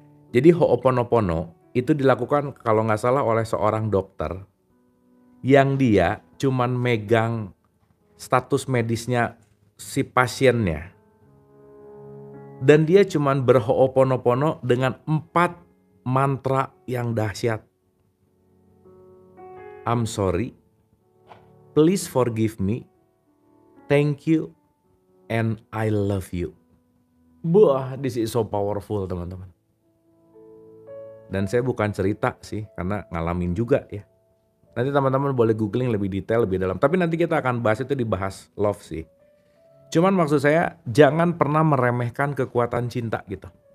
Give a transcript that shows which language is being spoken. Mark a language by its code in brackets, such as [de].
[id] Jadi Ho'oponopono itu dilakukan kalau nggak salah oleh seorang dokter yang dia cuman megang status medisnya si pasiennya. Dan dia cuman berho'oponopono dengan 4 mantra yang dahsyat. [en] I'm sorry, please forgive me, thank you, and I love you. Wah, this is so powerful [id] teman-teman. Dan saya bukan cerita sih, karena ngalamin juga ya. Nanti teman-teman boleh googling lebih detail, lebih dalam. Tapi nanti kita akan bahas itu, dibahas love sih. Cuman maksud saya jangan pernah meremehkan kekuatan cinta gitu.